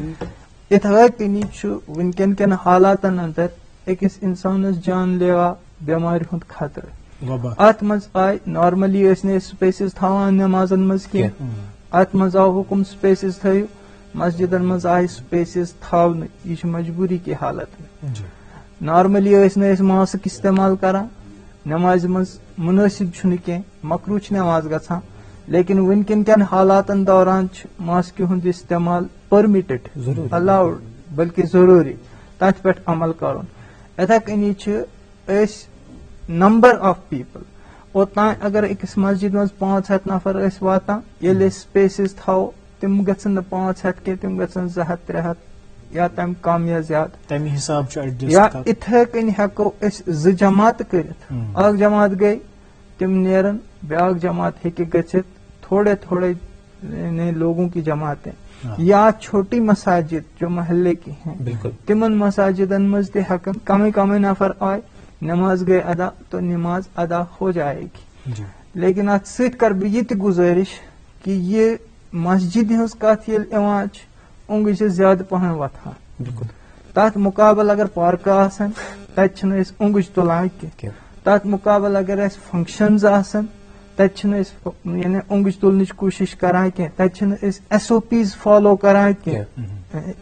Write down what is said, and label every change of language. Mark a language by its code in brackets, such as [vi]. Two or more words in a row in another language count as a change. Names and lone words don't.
[ks] یِتھٲے کٔنی چھُ وٕنکیٚن کٮ۪ن حالاتن اندر أکِس انسانس جان لیوا بٮ۪مارِ ہُنٛد خطرٕ. اتھ منٛز آیہِ نارملی ٲسۍ نہٕ أسۍ سپیسز تھاوان نٮ۪مازن منٛز کینٛہہ, اتھ منٛز آو حُکم سپیسز تھٲیِو. مسجدن منٛز آیہِ سپیسز تھاونہٕ, یہِ چھِ [ur] مجبوٗری کی حالت میں. [ks] نارملی ٲسۍ نہٕ أسۍ ماسک استعمال کران, نمازِ منٛز مُنٲسِب چھُنہٕ کینٛہہ, مکروٗہ چھِ نٮ۪ماز گژھان, لیکن وٕنکیٚن کٮ۪ن حالاتن دوران چھُ ماسکہِ ہُنٛد استعمال [en] permitted, allowed, [ks] بلکہِ ضروٗری, تتھ پٮ۪ٹھ عمل کرُن. یِتھے کٔنی چھِ أسۍ [en] number of people, [ks] اوٚتانۍ اگر أکِس مسجد منٛز 500 نفر ٲسۍ واتان, ییٚلہِ أسۍ سپیسز تھاوو تِم گژھن نہٕ 500 کینٛہہ, تِم گژھن 200-300 یا تمہِ کم یا زیادٕ. تمہِ حساب چھُ یا اِتھے کٔنۍ ہٮ۪کو أسۍ 2 جماعت کٔرِتھ. اکھ جماعت گٔے, تِم نیرن, بیاکھ جماعت ہیٚکہِ گٔژھِتھ, [ur] تھوڑے تھوڑے لوگوں کی جماعتیں, یا چھوٹی مساجد جو محلے کی ہیں, [ks] تمن مساجدن منٛز تہِ ہٮ۪کن کمے کمے نفر آئے, نماز گٔے ادا [ur] تو نماز ادا ہو جائے گی. [ks] لیکن اتھ سۭتۍ کرٕ بہٕ یہِ تہِ گُزٲرِش کہ یہِ مسجد ہٕنٛز کتھ ییٚلہِ یِوان چھِ, اونگج چھِ زیادٕ پہن وۄتھان. تتھ مُقابل اگر پارکہٕ آسن, تتہِ چھِنہٕ أسۍ اونگج تُلان کینٛہہ. تتھ مُقابل اگر اَسہِ فنکشنز آسن, تتہِ چھِنہٕ أسۍ یعنی اونگج تُلنٕچ کوٗشش کران کینٛہہ, تتہِ چھِنہٕ أسۍ [en] SOPs follow [ks] کران کینٛہہ.